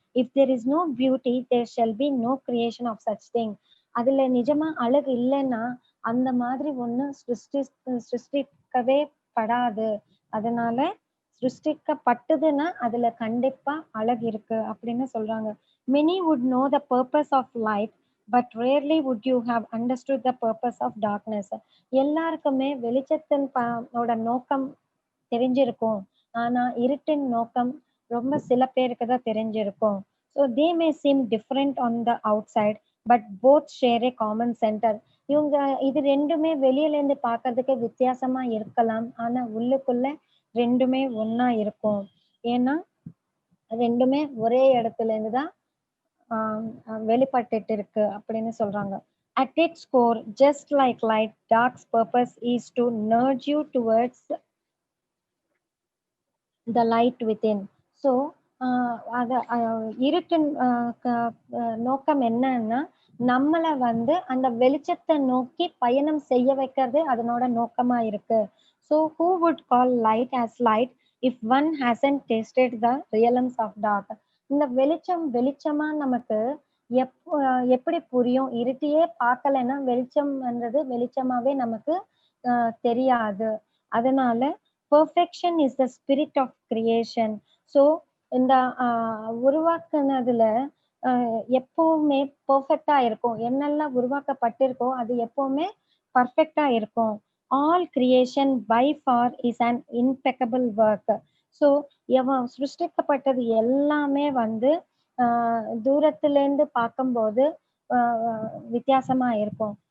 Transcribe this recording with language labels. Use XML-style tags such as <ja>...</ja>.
<en>If there is no beauty there shall be no creation of such thing.</en> <ta>அதுல நிஜமா அழகு இல்லைன்னா அந்த மாதிரி ஒண்ணு சிருஷ்டிக்கவே படாது. அதனால சிருஷ்டிக்கப்பட்டதுன்னா அதுல கண்டிப்பா அழகு இருக்கு அப்படின்னு சொல்றாங்க.</ta> <en>Many would know the purpose of light, but rarely would you have understood the purpose of darkness.</en> <ta>எல்லாருக்குமே வெளிச்சத்தின் நோக்கம் தெரிஞ்சிருக்கும். ஆனா இருட்டின் நோக்கம் ரொம்ப சில பேருக்கு தான் தெரிஞ்சிருக்கும்.</ta> <en>So they may seem different on the outside, but both share a common center.</en> <ta>இவங்க இது ரெண்டுமே வெளியில இருந்து பார்க்கிறதுக்கு வித்தியாசமா இருக்கலாம். ஆனா உள்ளுக்குள்ள ரெண்டுமே ஒண்ணா இருக்கும். ஏன்னா ரெண்டுமே ஒரே இடத்துல இருந்து தான் வெளிப்பட்டுட்டு இருக்கு அப்படின்னு சொல்றாங்க.</ta> <en>At its core, just like light, dark's purpose is to nudge you towards the light within.</en> <ta>So அத இருட்டின் நோக்கம் என்னன்னா நம்மளை வந்து அந்த வெளிச்சத்தை நோக்கி பயணம் செய்ய வைக்கிறது அதனோட நோக்கமா இருக்கு.</ta> <en>So who would call light as light if one hasn't tasted the realms of dark?</en> <ta>இந்த வெளிச்சமா நமக்கு எப்படி புரியும்? இருட்டியே பார்க்கலைன்னா வெளிச்சம்ன்றது வெளிச்சமாவே நமக்கு தெரியாது.</ta> <en>அதனால perfection is the spirit of creation.</en> <ta>So இந்த உருவாக்குனதுல எப்பவுமே பெர்ஃபெக்டா இருக்கும். என்னெல்லாம் உருவாக்கப்பட்டிருக்கோ அது எப்பவுமே பர்ஃபெக்டா இருக்கும்.</ta> <en>All creation by far is an impeccable work.</en> <ta>So சிருஷ்டிக்கப்பட்டது எல்லாமே வந்து தூரத்திலேருந்து பார்க்கும்போது வித்தியாசமா இருக்கும்.</ta>